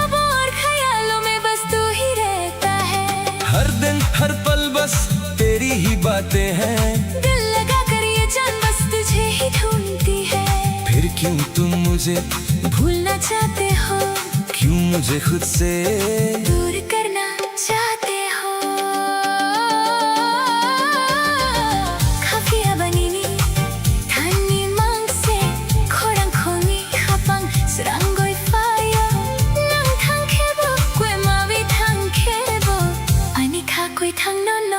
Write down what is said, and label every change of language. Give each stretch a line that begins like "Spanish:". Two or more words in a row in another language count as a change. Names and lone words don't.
Hindi: हर दिन हर पल बस तेरी ही बातें हैं। दिल लगा कर ये जान बस तुझे ही ढूंढती है। फिर क्यों तुम मुझे भूलना चाहते हो, क्यों मुझे खुद से दूर करना चाहते हो।
Kok Borok: Kafiya banini Tani mangse Khorang khongi Khapang Seranggoy fire Nang thang khebo Kwe mawi thang khebo Ani kha kwe thang no no